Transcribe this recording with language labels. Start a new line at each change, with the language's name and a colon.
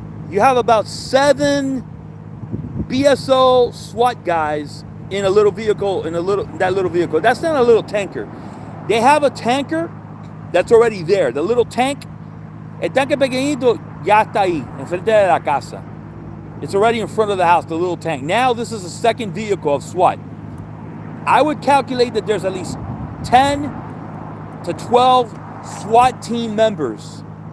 English: You have about 7 BSO SWAT guys in a little vehicle, that little vehicle. That's not a little tanker. They have a tanker that's already there. The little tank,
Spanish: el tanque pequeñito ya está ahí, enfrente de la casa.
English: It's already in front of the house, the little tank. Now this is a second vehicle of SWAT. I would calculate that there's at least 10 to 12 SWAT team members.